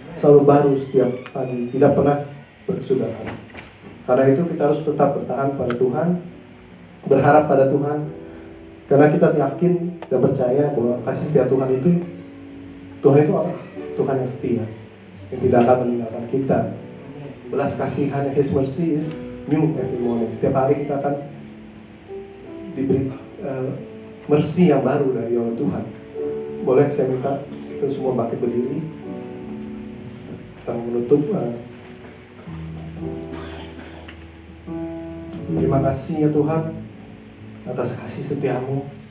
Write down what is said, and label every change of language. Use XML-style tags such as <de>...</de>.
<id>Selalu baru setiap pagi, tidak pernah berkesudahan. Karena itu kita harus tetap bertahan pada Tuhan, berharap pada Tuhan. Karena kita yakin dan percaya bahwa kasih setia Tuhan itu adalah Tuhan yang setia, yang tidak akan meninggalkan kita. Belas kasihan,</id> <en>His mercy is new every morning.</en> <id>Setiap hari kita akan diberi mercy yang baru dari oleh Tuhan. Boleh saya minta kita semua bangkit berdiri. Kita menutup. Terima kasih ya Tuhan atas kasih setiamu.</id>